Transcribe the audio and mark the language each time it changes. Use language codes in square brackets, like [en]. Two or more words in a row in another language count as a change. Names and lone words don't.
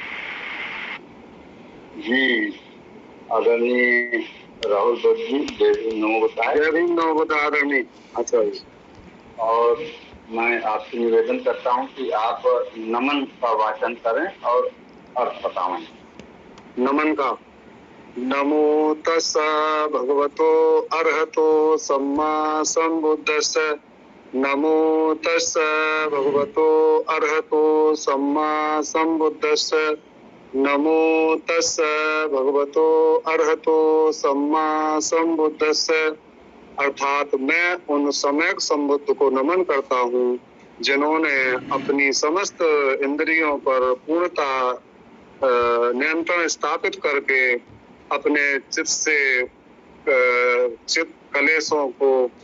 [hi] जी आदरणीय राहुल दत्त जी, जय भीम नमो बताए। जय भीम नमो बुद्धाय आदरणीय आचार्य। और मैं आपसे निवेदन करता हूं कि आप नमन का वाचन करें और अर्थ बताएं। नमन का। [pi] नमो तस्सा भगवतो अरहतो सम्मा संबुद्धस्स। नमो तस्सा भगवतो अरहतो सम्मा संबुद्धस्स। नमो तस्सा भगवतो अरहतो सम्मा संबुद्धस्स। [hi] अर्थात मैं उन सम्यक संबुद्ध को नमन करता हूँ जिन्होंने अपनी समस्त इंद्रियों पर पूर्णता नियंत्रण स्थापित करके अपने चित्त से चित्त कलेशों को